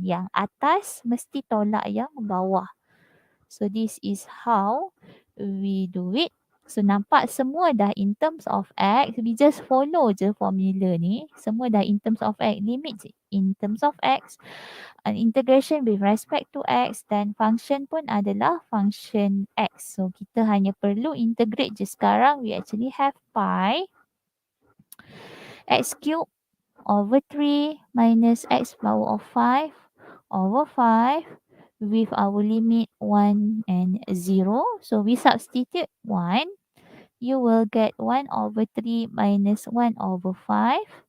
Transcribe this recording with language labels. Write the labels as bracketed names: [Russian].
[Malay] Yang atas mesti tolak yang bawah. [English] So, this is how we do it. So, [Malay] nampak semua dah [English] in terms of x. We just follow je formula ni. [Malay] Semua dah [English] in terms of x. Limit in terms of x. Integration with respect to x. [Malay] Dan function pun adalah function x. So, kita hanya perlu integrate je sekarang. [English] We actually have pi x cube over 3 minus x power of 5 over 5 with our limit 1 and 0. So, we substitute 1. You will get 1 over 3 minus 1 over 5.